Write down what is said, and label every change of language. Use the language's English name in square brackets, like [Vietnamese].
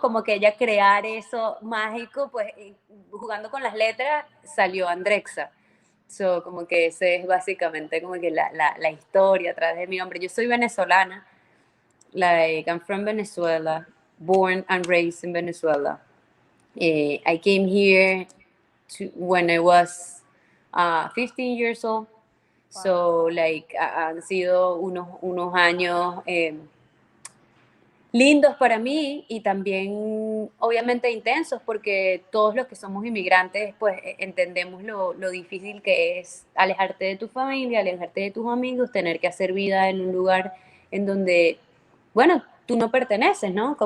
[Spanish] Como que ella crear eso mágico, pues jugando con las letras salió Andreksa. So, como que ese es básicamente como que la historia a través de mi nombre. Yo soy venezolana, [English] I'm from Venezuela, born and raised in Venezuela. I came here when I was 15 years old. [Spanish] So, han sido unos años lindos para mí y también obviamente intensos porque todos los que somos inmigrantes pues entendemos lo difícil que es alejarte de tu familia, alejarte de tus amigos, tener que hacer vida en un lugar en donde, bueno, tú no perteneces, ¿no?